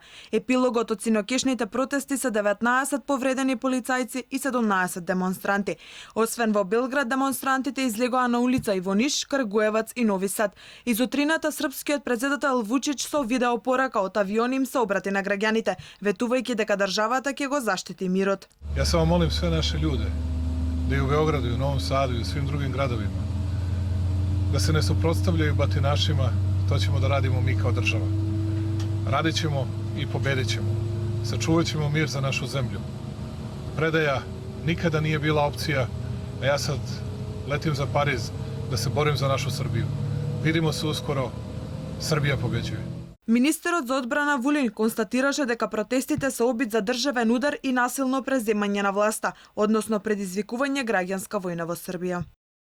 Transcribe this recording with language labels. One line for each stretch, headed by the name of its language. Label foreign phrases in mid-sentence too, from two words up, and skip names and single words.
Macedonian: Епилогот од синоќешните протести се 19 повредени полицајци и 17 демонстранти. Освен во Белград, демонстрантите излегоа на улица и во Ниш, Кргуевац и Нови Сад. Из утрината српскиот председател Вучич со видеопорака од авион им се обрати на граѓаните, ветувајќи дека државата ќе го заштити мирот.
Serbian: Ja samo molim sve naše ljude da i u Beogradu, i u Novom Sadu i u svim drugim gradovima da se ne suprotstavljaju batinašima, to ćemo da radimo mi kao država. Radit ćemo i pobedit ćemo. Sačuvat ćemo mir za našu zemlju. Predaja nikada nije bila opcija, a ja sad letim za Pariz da se borim za našu Srbiju. Vidimo se uskoro, Srbija pobeđuje.
Macedonian: Министерот за одбрана Вулин констатираше дека протестите се обид за државен удар и насилно преземање на власта, односно предизвикување граѓанска војна во Србија.